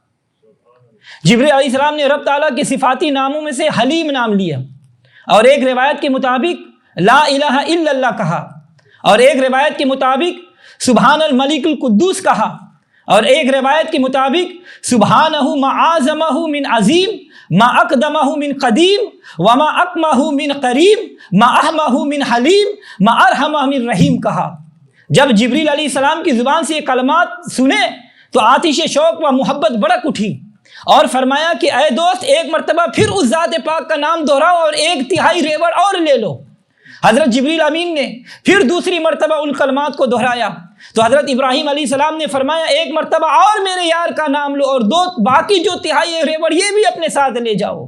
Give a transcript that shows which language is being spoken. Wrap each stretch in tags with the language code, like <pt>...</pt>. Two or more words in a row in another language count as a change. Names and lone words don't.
<ur>جبریل</ur> <ar>علیہ السلام</ar> <ur>نے رب تعالیٰ کے صفاتی ناموں میں سے حلیم نام لیا، اور ایک روایت کے مطابق</ur> <ar>لا الہ الا اللہ</ar> <ur>کہا، اور ایک روایت کے مطابق</ur> <ar>سبحان الملک القدوس</ar> <ur>کہا، اور ایک روایت کے مطابق</ur> <ar>سبحانہ ما اعظمہ من عظیم ما اقدمہ من قدیم وما اکمہ من قریب ما احمہ من حلیم ما ارحمہ من رحیم</ar> <ur>کہا۔ جب جبریل</ur> <ar>علیہ السلام</ar> <ur>کی زبان سے یہ کلمات سنے تو آتش شوق و محبت بڑک اٹھی، اور فرمایا کہ اے دوست ایک مرتبہ پھر اس ذات پاک کا نام دہراؤ اور 1/3 ریوڑ اور لے لو۔ حضرت جبریل امین نے پھر دوسری مرتبہ ان کلمات کو دہرایا تو حضرت ابراہیم</ur> <ar>علیہ السلام</ar> <ur>نے فرمایا ایک مرتبہ اور میرے یار کا نام لو اور باقی جو 1/3 ریوڑ یہ بھی اپنے ساتھ لے جاؤ۔</ur>